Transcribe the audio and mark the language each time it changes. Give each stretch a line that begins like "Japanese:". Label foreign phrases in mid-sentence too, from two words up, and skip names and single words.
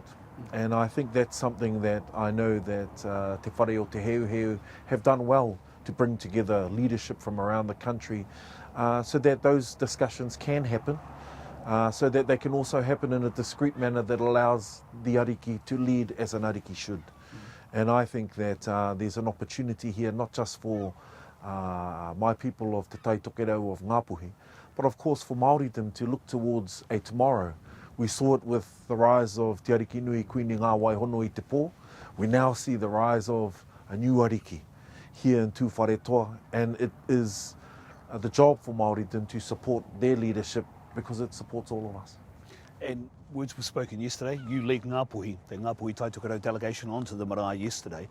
English: And I think that's something that I know that Te Whare o Te Heuheu have done well to bring together leadership from around the country so that those discussions can happen, so that they can also happen in a discreet manner that allows the Ariki to lead as an Ariki should. And I think that there's an opportunity here, not just for my people of Te Taitokerau of Ngāpuhi, but of course for Māoridom to look towards a tomorrow. We saw it with the rise of Te Arikinui Queen I ngā wai hono I te pō. We now see the rise of a new Ariki here in Tūwharetoa, and it is the job for Māoridom to support their leadership because it supports all of us. And words were spoken yesterday. You led Ngāpuhi, the Ngāpuhi Taitokerau delegation onto the marae yesterday.